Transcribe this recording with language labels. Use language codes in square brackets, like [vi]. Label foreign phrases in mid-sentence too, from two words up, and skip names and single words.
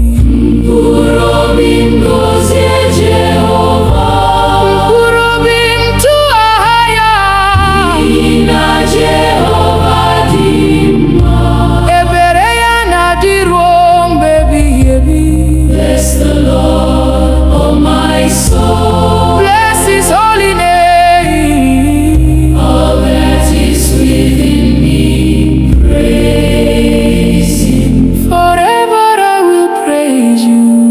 [ig] Mkpụrụ obi m gọzie Jehova. Mkpụrụ obi m tụọ aha ya. N'ihi na Jehova dị mma. Ebere ya na-adị ruo mgbe ebighị ebi. [en] Bless the Lord, oh my soul. Bless his holy name. All that is within me, praise him. Forever I will praise you.